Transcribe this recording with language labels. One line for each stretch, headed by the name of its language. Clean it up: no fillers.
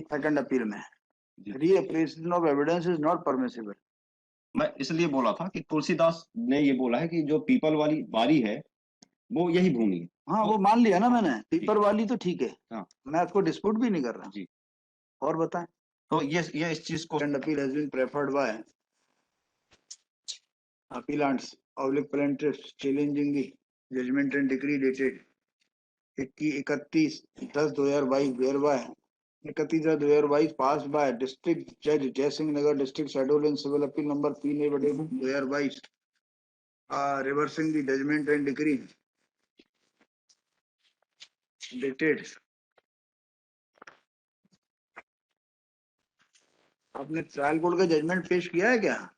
English: Second appeal में reappreciation of evidence is not permissible.
Hindi: मैं इसलिए बोला था कि तुलसीदास ने ये बोला है कि जो पीपल वाली बारी है वो यही भूमि है। हाँ, वो मान लिया ना मैंने, पीपर वाली तो ठीक है। हाँ, मैं उसको डिस्प्यूट भी नहीं कर रहा जी। और बताएं। तो ये इस चीज को
English: Second appeal has been preferred by appellants oblique plaintiffs challenging the judgment and decree dated 31/10/2022 whereby 31/10/2022 passed by District Judge Jai Singh Nagar District Shadowed in Civil Appeal number 3/2022 reversing the judgment and decree dated।
Hindi: आपने trial court का judgement पेश किया है क्या?